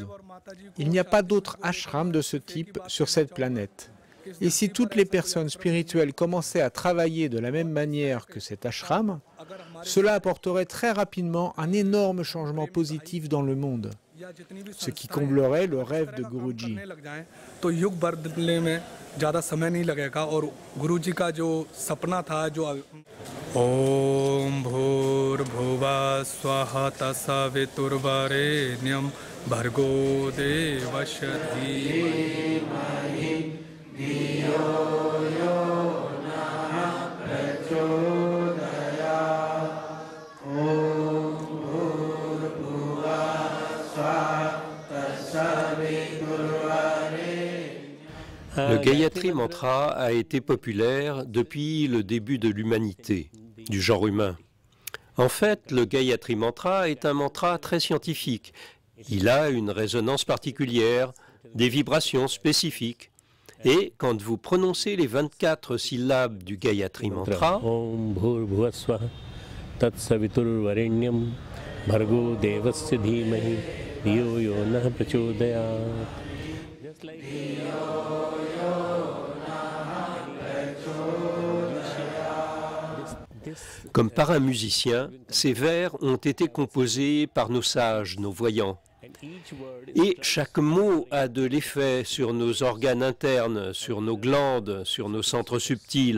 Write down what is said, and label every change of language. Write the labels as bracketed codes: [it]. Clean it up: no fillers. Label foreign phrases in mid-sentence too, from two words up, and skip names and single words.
[fr] Il n'y a pas d'autre ashram de ce type sur cette planète. Et si toutes les personnes spirituelles commençaient à travailler de la même manière que cet ashram, cela apporterait très rapidement un énorme changement positif dans le monde, ce qui comblerait le rêve de Guruji. [sa] Om Bhur Bhuva Swaha Tasaviturvarenyam Bhargo Devasya Dhimahi Dhiyo Yo Nah Prachodayat Om Bhur Bhuva Swaha Tasaviturvarenyam. [fr] Le Gayatri Mantra a été populaire depuis le début de l'humanité, du genre humain. En fait, le Gayatri Mantra est un mantra très scientifique. Il a une résonance particulière, des vibrations spécifiques. Et quand vous prononcez les 24 syllabes du Gayatri Mantra, [sa] Om Bhur Bhuva Swaha Tatsaviturvarenyam Bhargo Devasya Dhimahi Dhiyo Yo Nah Prachodayat. [fr] comme par un musicien, ces vers ont été composés par nos sages, nos voyants. Et chaque mot a de l'effet sur nos organes internes, sur nos glandes, sur nos centres subtils.